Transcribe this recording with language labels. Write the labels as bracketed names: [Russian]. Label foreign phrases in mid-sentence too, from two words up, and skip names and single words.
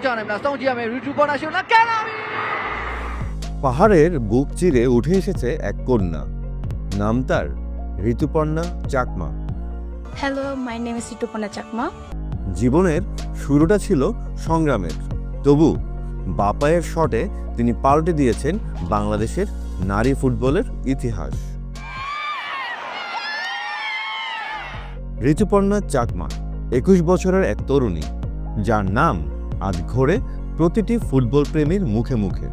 [Burmese] နိုင်မလားစောင့်ကြည့်ရမယ်ရီတူပေါ်နာရှင်လာကန်လာပြီ [Bangla] পাহাড়ের বুক চিরে উঠে এসেছে এক কন্যা, নাম তার ঋতুপর্ণা চাকমা। [English] Hello, my name is Ritupona Chakma. [Bangla] জীবনের শুরুটা ছিল সংগ্রামের, তবু বাপায়ের শটে তিনি পাল্টে দিয়েছেন বাংলাদেশের নারী ফুটবলের ইতিহাস। ঋতুপর্ণা চাকমা 21 বছরের এক তরুণী, যার নাম আজ ঘোরে প্রতিটি ফুটবল প্রেমীর মুখে মুখে।